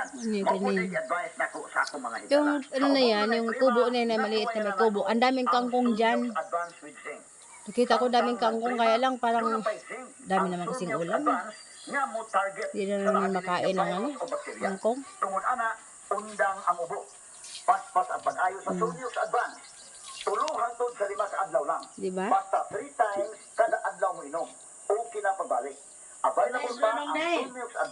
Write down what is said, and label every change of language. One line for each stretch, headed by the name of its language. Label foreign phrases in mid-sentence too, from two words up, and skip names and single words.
Cebuano: Advice na ko sa akong mga higala.
Filipino: Yung na yan, yung kubo na yan, maliit na may kubo. Ang daming kangkong dyan. Nakita ko daming kangkong, kaya lang parang dami naman kasing ulam. Hindi na naman makain ng kangkong.
Cebuano: Tungod ana, undang ang ubo. Paspas ang pag-ayo sa sunyo sa advance. Tuluhan to sa 5 ka adlaw lang. Diba? Basta 3 times kada adlaw mo inom. Okay na pagbalik. Available pa ang sunyo sa